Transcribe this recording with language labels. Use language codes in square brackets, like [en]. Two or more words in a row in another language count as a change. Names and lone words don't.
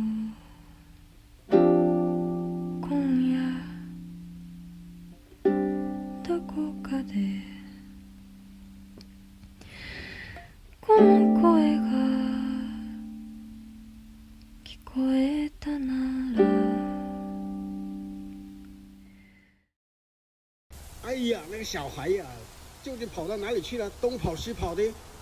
[ja] 今夜どこかでこの声が聞こえたなら [zh] 哎呀，那个小孩呀，究竟跑到哪里去了？东跑西跑的。